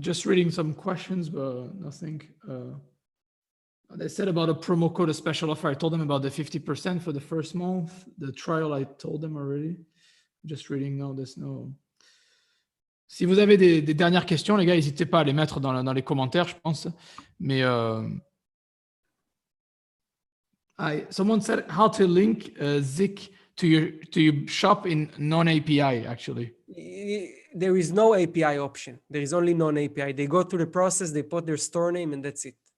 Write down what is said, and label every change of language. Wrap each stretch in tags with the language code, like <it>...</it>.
<en>Just reading some questions, but nothing. They said about a promo code, a special offer. I told them about the 50% for the first month. The trial, I told them already. Just reading now, there's no...</en> <fr>Si vous avez des dernières questions, les gars, n'hésitez pas à les mettre dans les commentaires, je pense. Mais</fr> <en>someone said how to link ZIK to your shop in non-API, actually. There is no API option. There is only non-API. They go through the process, they put their store name, and that's it.</en>